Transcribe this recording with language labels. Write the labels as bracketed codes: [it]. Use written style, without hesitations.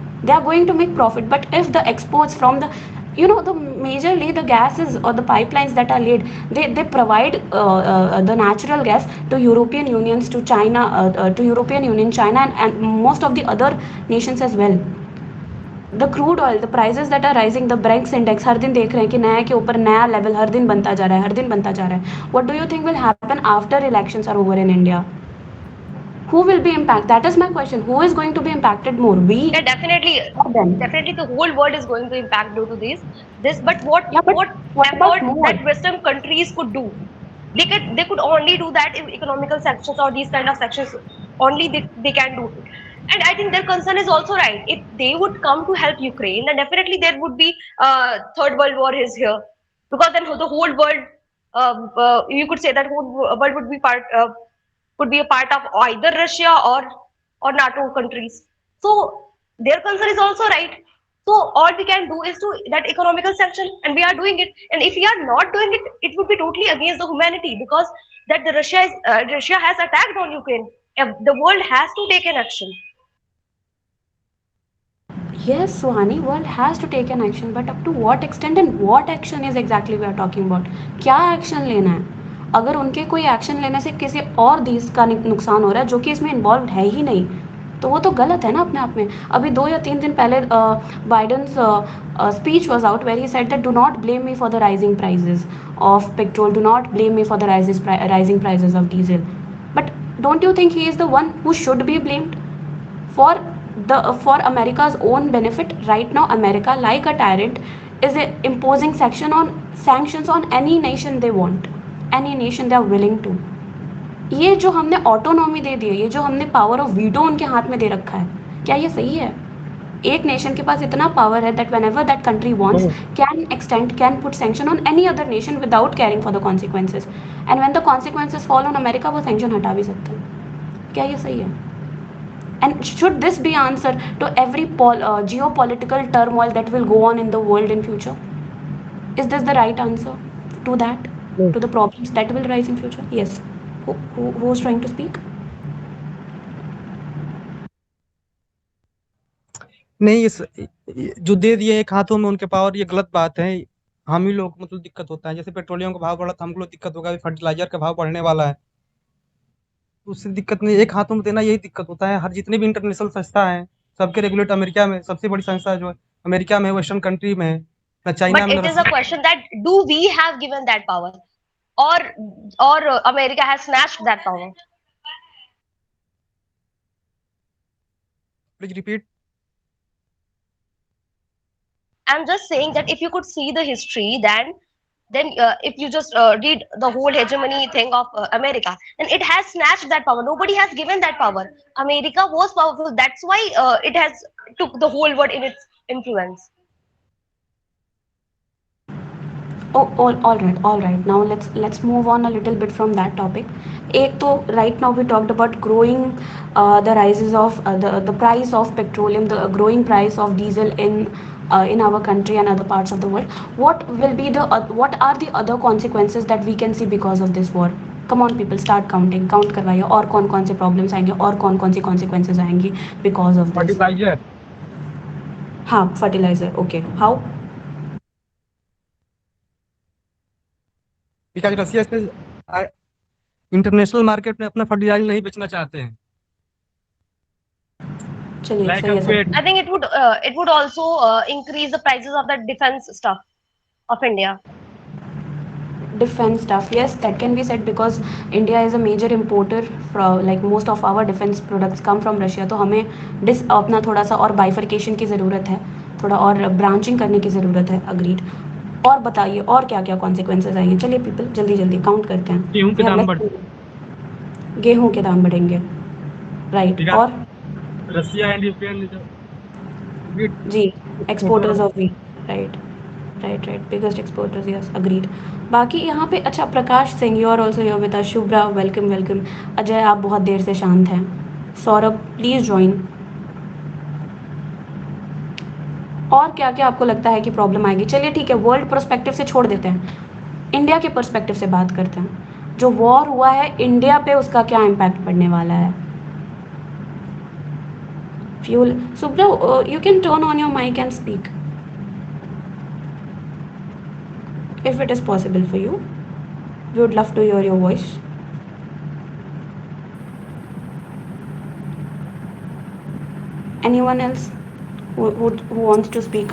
[en] They are going to make profit. But if the exports from the, the majorly the gases or the pipelines that are laid, they provide the natural gas to European Unions, to China, to European Union, China, and most of the other nations as well. The crude oil, the prices that are rising, the Brent index, [hi] हर दिन देख रहे हैं कि नया के ऊपर नया level हर दिन बनता जा रहा है, हर दिन बनता जा रहा है. [en] What do you think will happen after elections are over in India? Who will be impacted? That is my question. Who is going to be impacted more? We Yeah, definitely, or them? definitely the whole world is going to impact due to this. But what Yeah, but what what about effort more? that Western countries could do? They could only do that if economical sanctions or these kind of sanctions only they can do it. And I think their concern is also right. If they would come to help Ukraine, then definitely there would be third world war is here, because then the whole world, you could say that whole world would be a part of either Russia or NATO countries. So their concern is also right. So all we can do is to that economical sanction, and we are doing it. And if we are not doing it, it would be totally against the humanity, because that Russia has attacked on Ukraine. The world has to take an action. Yes, Suhani, world has to take an action, but up to what extent and what action is exactly we are talking about? [hi] क्या action लेना है? अगर उनके कोई action लेने से किसी और देश का नुकसान हो रहा है जो कि इसमें इन्वॉल्व है ही नहीं, तो वो तो गलत है ना अपने आप में. अभी 2 या 3 दिन पहले [en] Biden speech was out where he said that do not blame me for the rising prices of petrol, do not blame me for the rising prices of diesel. But don't you think he is the one who should be blamed for for America's own benefit? Right now, America, like a tyrant, is imposing sanctions on any nation they want, any nation they are willing to. [hi] ये जो हमने autonomy दे दी है, ये जो हमने power of veto उनके हाथ में दे रखा है, क्या ये सही है? एक नेशन के पास इतना पावर है [en] That whenever that country wants can extend, can put sanction on any other nation without caring for the consequences. And when the consequences fall on America, [hi] वो सैंक्शन हटा भी सकते हैं. क्या ये सही है? [en] And should this be answer to every geopolitical turmoil that will go on in the world in future? Is this the right answer to that, to the problems that will rise in future? Yes. Who's trying to speak? [hi] नहीं, जो दे दिए एक हाथों में उनके power, ये गलत बात है. हम ही लोग मतलब दिक्कत होता है. जैसे पेट्रोलियम का भाव बढ़ा तो हमको लोग दिक्कत होगा, फर्टिलाइजर का भाव बढ़ने वाला है, तो उससे दिक्कत नहीं. एक हाथों में देना यही दिक्कत होता है. हर जितने भी इंटरनेशनल संस्था है, सबके रेगुलेट अमेरिका में, सबसे बड़ी संस्था जो है अमेरिका में, वेस्टर्न कंट्री में है, ना चाइना [en] But [hi] में, ना [en] it is a [hi] Russia. [en] question that do we have given that power, or America has snatched that power? Please repeat. I'm just saying that if you could see the history, then if you just read the whole hegemony thing of America, then it has snatched that power. Nobody has given that power. America was powerful. That's why it has took the whole world in its influence. Oh, all right. Now let's move on a little bit from that topic. [hi] एक तो [en] right now we talked about growing the rises of the price of petroleum, the growing price of diesel in our country and other parts of the world. What are the other consequences that we can see because of this war? Come on, people, start counting. [hi] Count करवाइए और कौन-कौन से problems आएंगे और कौन-कौन सी consequences आएंगी [en] because of this. [hi] Fertiliser. हाँ, fertilizer. [en] Okay. How? [hi] Because रसिया से इंटरनेशनल मार्केट में अपना फर्टिलाइजर नहीं बेचना चाहते हैं. चलिए लाइक सही है सब. [en] I think it would also increase the prices of the defense stuff of India. Defense stuff, yes, that can be said because India is a major importer from, like most of our defense products come from Russia. [hi] तो हमें अपना थोड़ा सा और bifurcation की ज़रूरत है, थोड़ा और ब्रांचिंग करने की ज़रूरत है. अग्रीड. और बताइए और क्या क्या कॉन्सिक्वेंसेज आएंगे. चलिए पीपल जल्दी जल्दी काउंट करते हैं. गेहूं के दाम बढ़, गेहूं के दाम बढ़ेंगे. राइट. और Russia and Ukraine [en] जी, exporters of wheat. Right right. Biggest exporters, yes, agreed. [hi] बाकी यहाँ पे अच्छा, [en] Prakash Singh, you are also your with us. Shubhra, welcome welcome. [hi] Ajay, आप बहुत देर से शांत हैं. Saurabh, [en] Please join. [hi] और क्या क्या आपको लगता है कि प्रॉब्लम आएगी? चलिए ठीक है, वर्ल्ड पर्सपेक्टिव से छोड़ देते हैं, इंडिया के पर्सपेक्टिव से बात करते हैं. जो वॉर हुआ है इंडिया पे, उसका क्या इम्पैक्ट पड़ने वाला है? [en] Fuel. Shubhra, you can turn on your mic and speak if it is possible for you. We would love to hear your voice. Anyone else who wants to speak?